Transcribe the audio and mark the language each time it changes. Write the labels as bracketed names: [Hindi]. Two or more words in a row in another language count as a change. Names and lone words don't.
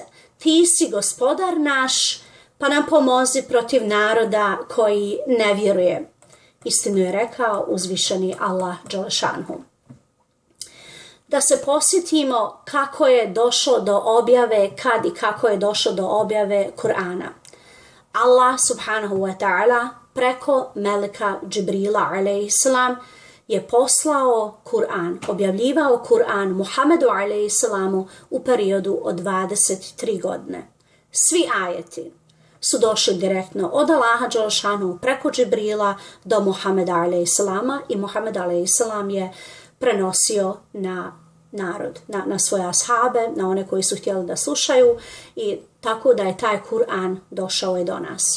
[Bosnian] Ti si gospodar naš, pa nam pomozi protiv naroda koji ne vjeruje. Istinu je rekao uzvišeni Allah dželešanhu. Da se posjetimo kako je došlo do objave, kad i kako je došlo do objave Kur'ana. Allah [Arabic] سبحانه وتعالى [Bosnian] preko meleka Džibrila alejhiselam je poslao Kur'an, objavljivao Kur'an Muhammedu alejhiselamu u periodu od 23 godine. Svi ajeti su došli direktno od Allaha dželešanu preko Džibrila do Muhammeda alejhiselama i Muhammed alejhiselam je prenosio na narod, na svoje ashabe, na one koji su htjeli da slušaju i tako da je taj Kur'an došao i do nas.